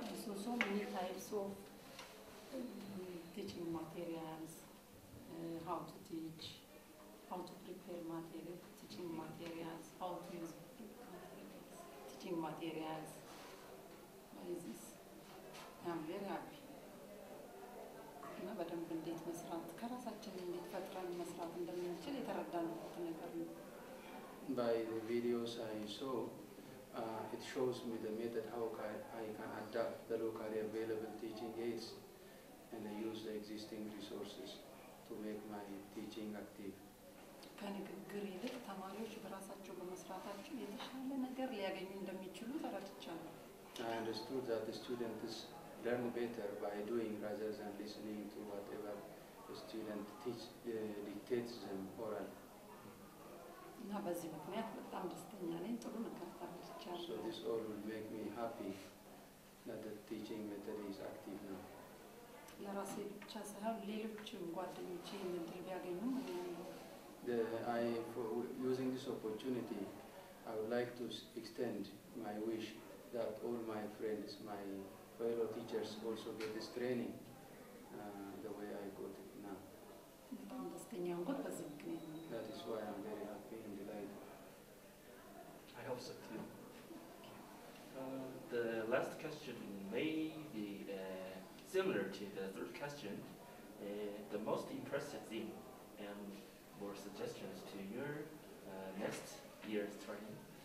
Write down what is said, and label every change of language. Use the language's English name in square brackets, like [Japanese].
[English] So many types of teaching materials, how to teach, how to prepare materials, teaching materials, how to use teaching materials. What is this? I'm very happy. [Amharic] እና በደንብ እንዴት መስራት ከራሳችን እንዴት ፈጥረን መስራት እንደምንችል የተረዳንበት ነገር ነው። [English] By the videos I saw, it shows me the method how I can adapt the locally available teaching aids and I use the existing resources to make my teaching active. [Amharic] ከንግግር ይልቅ ተማሪዎች በራሳቸው በመስራታቸው የተሻለ ነገር ሊያገኙ እንደሚችሉ ተረድቻለሁ። [English] I understood that the students learn better by doing rather than listening to whatever the student dictates them orally. [Amharic] እና በዚህ ምክንያት በጣም ደስተኛ ነኝ። ጥሩ ነገር ተረድቻለሁ። [English] So this all will make me happy that the teaching method is active now. [Amharic] ለራሴ ብቻ ሳይሆን ሌሎችም ጓደኞቼ ይህን እድል ቢያገኙ [English] For using this opportunity, I would like to extend my wish that all my friends, my fellow teachers also get this training the way I got it now. [Amharic] በጣም ደስተኛ ሆንኩት በዚህ ምክንያት ነው። [English] That is why I'm very happy and delighted. I hope so too. The last question may be similar to the third question. The most impressive thing and more suggestions to your next year's training?